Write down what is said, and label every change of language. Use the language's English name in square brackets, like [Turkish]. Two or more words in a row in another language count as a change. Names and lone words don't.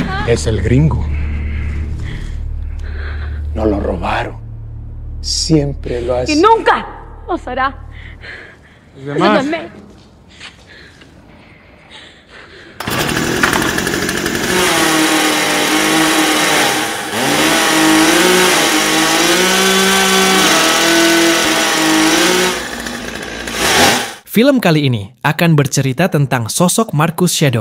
[Spanish] Es el gringo. No lo robaron. Siempre lo hace. Y nunca os hará. Ayúdame. [Indonesian] Film kali ini akan bercerita tentang sosok Marcus Shadow.